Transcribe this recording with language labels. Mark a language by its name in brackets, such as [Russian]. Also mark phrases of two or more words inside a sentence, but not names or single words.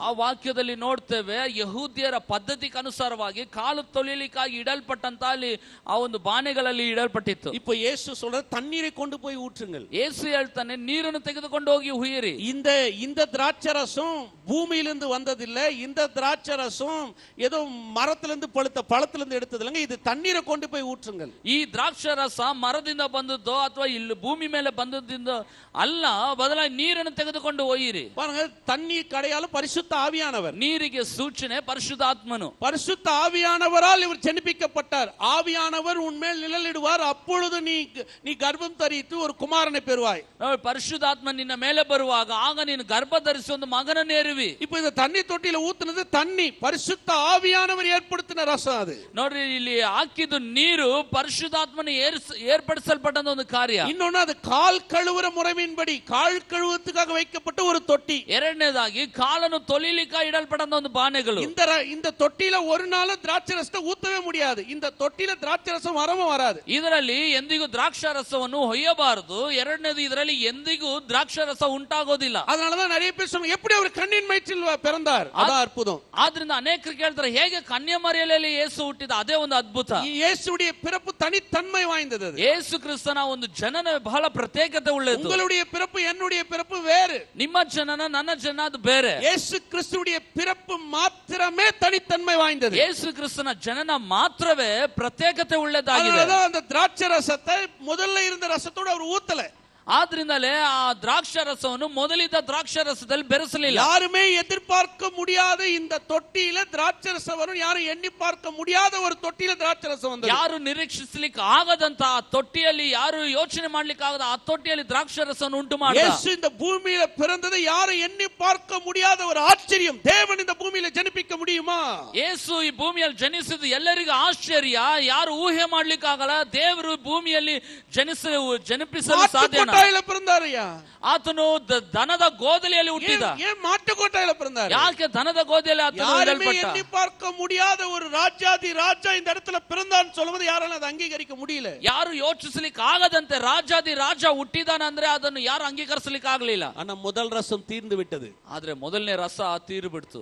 [Kannada] ಆ ವಾಕ್ಯದಲ್ಲಿ ನೋಡ್ತೇವೆ, ಯಹೂದ್ಯರ ಪದ್ಧತಿಗೆ ಅನುಸಾರವಾಗಿ ಕಾಲು ತೊಳೆಯಲಿಕ್ಕಾಗಿ ಇಡಲ್ಪಟ್ಟಂತ ಅಲ್ಲಿ ಆ ಒಂದು ಬಾನೆಗಳಲ್ಲಿ ಇಡಲ್ಪಟ್ಟಿತ್ತು. [Tamil] இப்போ இயேசு சொல்ற தண்ணீரை கொண்டு போய் ஊற்றுங்கள். [Kannada] ಯೇಸು ಹೇಳ್ತಾನೆ, ನೀರನ್ನು ತೆಗೆದುಕೊಂಡು ಹೋಗಿ ಹುಯ್ಯಿರಿ. [Tamil] இந்த திராட்சை ரசம் பூமியிலிருந்து வந்ததில்லை, இந்த திராட்சை ரசம் ஏதோ மரத்திலிருந்து பழத்திலிருந்து எடுத்தது இல்லைங்க, இது தண்ணீரை கொண்டு போய் ஊற்றுங்கள். [Kannada] ಈ ದ್ರಾಕ್ಷ ರಸ ಮರದಿಂದ ಬಂದದ್ದೋ ಅಥವಾ ಇಲ್ಲಿ ಭೂಮಿ ಮೇಲೆ ಬಂದದ್ದಿಂದ ಅಲ್ಲ, ಬದಲಾಗಿ ನೀರನ್ನು ತೆಗೆದುಕೊಂಡು ಒಯ್ಯಿರಿ. [Tamil] பாருங்க, தண்ணீர் கடையாலும் பரிசுத்த ஆவியானவர். [Kannada] ನೀರಿಗೆ ಸೂಚನೆ ಪರಿಶುದ್ಧಾತ್ಮನು. [Tamil] பரிசுத்த ஆவியானவரால் இவர் ஜெனிப்பிக்கப்பட்டார். ஆவியானவர் உன்மேல் நிழலிடுவார், அப்பொழுது நீ கர்ப்பம் தரித்து ஒரு குமாரனை பெறுவாய். [Kannada] ಪರಿಶುದ್ಧಾತ್ಮ ನಿನ್ನ ಮೇಲೆ ಬರುವಾಗ ಆಗ ನೀನು ಗರ್ಭ ಧರಿಸಿ ಒಂದು ಮಗನನ್ನು ಏರುವಿ. [Tamil] இப்போ இந்த தண்ணி தொட்டியில ஊத்துனது தண்ணி, பரிசுத்த ஆவியானவர் ஏற்படுத்தின ரசம். அது [Kannada] ನೋಡ್ರಿ, ಇಲ್ಲಿ ಹಾಕಿದ್ದು ನೀರು ಪರಿಶುದ್ಧಾತ್ಮನ ಏರ್ಪಡಿಸಲ್ಪಟ್ಟ ಒಂದು ಕಾರ್ಯ. [Tamil] இன்னொன்னு, அது கால் கழுவுற முறைமையின்படி கால் கழுவுறதுக்காக வைக்கப்பட்ட ஒரு தொட்டி. [Kannada] ಎರಡನೇದಾಗಿ ಕಾಲನ್ನು ತೊಳಿಲಿಕ್ಕಾಗಿ ಇಡಲ್ಪಟ್ಟ ಒಂದು ಬಾನೆಗಳು. [Tamil] இந்த தொட்டியில ஒரு நாள் திராட்சை ரசத்தை ஊத்தவே முடியாது. இந்த தொட்டியில திராட்சை ரசம் வரவும் வராது. [Kannada] ಇದರಲ್ಲಿ ಎಂದಿಗೂ ದ್ರಾಕ್ಷಾರಸವನ್ನು ಹೊಯ್ಯಬಾರದು. ಎರಡನೇದು, ಇದರಲ್ಲಿ ಎಂದಿಗೂ ದ್ರಾಕ್ಷಾರಸ ಉಂಟಾಗೋದಿಲ್ಲ. [Tamil] அதனாலதான் நிறைய பேர் சொல்றாங்க, எப்படி அவர் கண்ணின் வயிற்றில் பிறந்தார், அதான் அற்புதம். [Kannada] ಆದ್ರಿಂದ ಅನೇಕರು ಕೇಳ್ತಾರೆ, ಹೇಗೆ ಕನ್ಯಾಮರಿಯಲಲ್ಲಿ ಯೇಸು ಹುಟ್ಟಿದ, ಅದೇ ಒಂದು ಅದ್ಭುತ. [Tamil] இயேசுடைய பிறப்பு தனித்தன்மை வாய்ந்தது. [Kannada] ಯೇಸು ಕ್ರಿಸ್ತನ ಒಂದು ಜನನ ಬಹಳ ಪ್ರತ್ಯೇಕತೆ ಉಳ್ಳದ್ದು. [Tamil] உங்களுடைய பிறப்பு என்னுடைய பிறப்பு வேறு, [Kannada] ನಿಮ್ಮ ಜನನ ನನ್ನ ಜನ ಅದು ಬೇರೆ. [Tamil] இயேசு கிறிஸ்துடைய பிறப்பு மாத்திரமே தனித்தன்மை வாய்ந்தது. [Kannada] ಯೇಸು ಕ್ರಿಸ್ತನ ಜನನ ಮಾತ್ರವೇ ಪ್ರತ್ಯೇಕತೆ ಉಳ್ಳದಾಗಿದೆ. [Tamil] அதனாலதான் அந்த திராட்சை ரசத்தை முதல்ல இருந்த ரசத்தோட அவர் ஊத்தல. [Kannada] ಆದ್ರಿಂದಲೇ ಆ ದ್ರಾಕ್ಷಾರಸವನ್ನು ಮೊದಲಿದ್ದ ದ್ರಾಕ್ಷಾರಸದಲ್ಲಿ ಬೆರೆಸಲಿಲ್ಲ. [Tamil] யாருமே எதிர்பார்க்க முடியாத இந்த தொட்டியில திராட்சரசம் வரும். யாரும் எண்ணி பார்க்க முடியாத ஒரு தொட்டியில திராட்சரசம் வந்தது. [Kannada] ಯಾರು ನಿರೀಕ್ಷಿಸಲಿಕ್ಕೆ ಆಗದಂತ ಆ ತೊಟ್ಟಿಯಲ್ಲಿ, ಯಾರು ಯೋಚನೆ ಮಾಡ್ಲಿಕ್ಕೆ ಆಗದ ಆ ತೊಟ್ಟಿಯಲ್ಲಿ ದ್ರಾಕ್ಷಾರಸವನ್ನು ಉಂಟು ಮಾಡಿದ. [Tamil] இயேசு இந்த பூமியில பிறந்தது யாரும் எண்ணி பார்க்க முடியாத ஒரு ஆச்சரியம். தேவன் இந்த பூமியில ஜனிப்பிக்க முடியுமா? [Kannada] ಯೇಸು ಈ ಭೂಮಿಯಲ್ಲಿ ಜನಿಸಿದ ಎಲ್ಲರಿಗೂ ಆಶ್ಚರ್ಯ, ಯಾರು ಊಹೆ ಮಾಡ್ಲಿಕ್ಕೆ ಆಗಲ್ಲ. ದೇವರು ಭೂಮಿಯಲ್ಲಿ ಜನಿಪಿಸಲು ಸಾಧ್ಯ. ಆತನು ದನದ ಗೋದಲಿಯಲ್ಲಿ ಹುಟ್ಟಿದ. [Tamil] மாட்டுக்கோட்டையில பிறந்தார். [Kannada] ಯಾಕೆ ದನದ ಗೋದಲಿಯಲ್ಲಿ ಆತನು ಹುಟ್ಟಲ್ಪಟ್ಟ? [Tamil] எண்ணி பார்க்க முடியாத ஒரு ராஜாதி ராஜா இந்த இடத்துல பிறந்தான்னு சொல்லும்போது யாரால அதை அங்கீகரிக்க முடியல. [Kannada] ಯಾರು ಯೋಚಿಸಲಿಕ್ಕೆ ಆಗದಂತೆ ರಾಜಾದಿ ರಾಜ ಹುಟ್ಟಿದಾನ ಅಂದ್ರೆ ಅದನ್ನು ಯಾರು ಅಂಗೀಕರಿಸಲಿಕ್ಕೆ ಆಗಲಿಲ್ಲ. [Tamil] ஆனா முதல் ரசம் தீர்ந்து விட்டது. [Kannada] ಆದ್ರೆ ಮೊದಲನೇ ರಸ ತೀರು ಬಿಡ್ತು.